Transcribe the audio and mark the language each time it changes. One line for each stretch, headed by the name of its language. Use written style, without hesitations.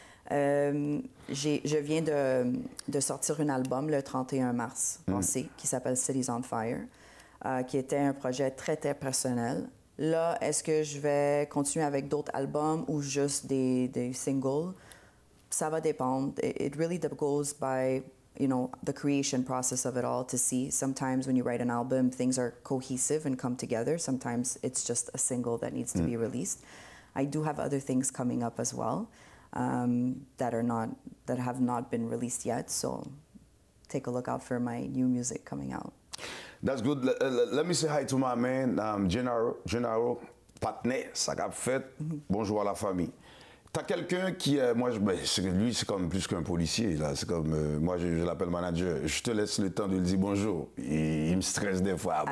French: Je viens de sortir un album le 31 mars passé qui s'appelle Cities on Fire. Qui était un projet très, très personnel. Là, est-ce que je vais continuer avec d'autres albums ou juste des singles? Ça va dépendre.
English: It really goes by, the creation process of it all to see. Sometimes when you write an album, things are cohesive and come together. Sometimes it's just a single that needs to be released. I do have other things coming up as well. that have not been released yet. So take a look out for my new music coming out. That's good. Let me say hi to my man, Gennaro, Patnais, ça qu'a fait.
French: Bonjour à la famille. T'as quelqu'un qui, lui, c'est comme plus qu'un policier, là. C'est comme, moi, je l'appelle manager. Je te laisse le temps de lui dire bonjour. Il me stresse des fois.